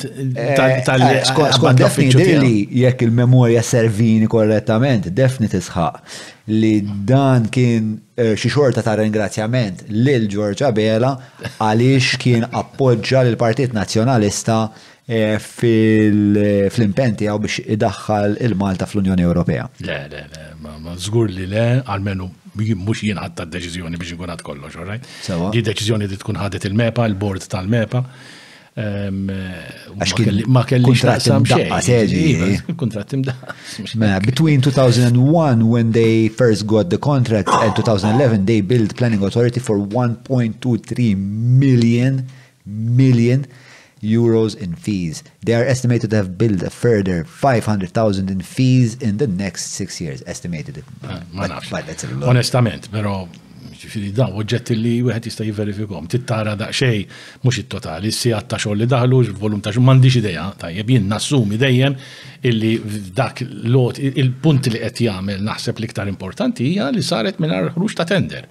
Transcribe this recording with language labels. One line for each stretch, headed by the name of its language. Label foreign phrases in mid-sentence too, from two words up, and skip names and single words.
Maltese: Skont defni li jekk il-memorja servini korrettament, defni tisħaq li dan kien xi xorta ta' ringrazzjament lil George Abela għaliex kien appoġġa lil Partit Nazzjonalista fil-impen tiegħu biex idaħħal il-Malta fl-Unjoni Ewropea. Le, ma żgur li le, għalmenu mhux jien ħadd d-deċiżjoni biex inkun ħadd kollox,
English: all right?
Maltese: Di deċiżjoni li tkun ħadet il-MEPA, il-bord tal-MEPA. Ma kellix taqsam xejn. Kontrat imdaqqa.
English: Between 2001 when they first got the contract and 2011 they built planning authority for 1.23 million euros in fees. They are estimated to have billed a further 500,000 in fees in the next 6 years. Estimated.
Maltese: Onestament, pero ġifiri da, oġġetti li wieħed jista' jiverifikhom. Tittara daqsxejn mhux it-totali, s-sigħat ta' xogħol li daħlu, volum ta' xogħol m'għandix idea, tajjeb jien nassumi dejjem illi dak lot il-punt li qed jagħmel naħseb l-iktar importanti hija li saret mingħajr ħruġ ta' tender.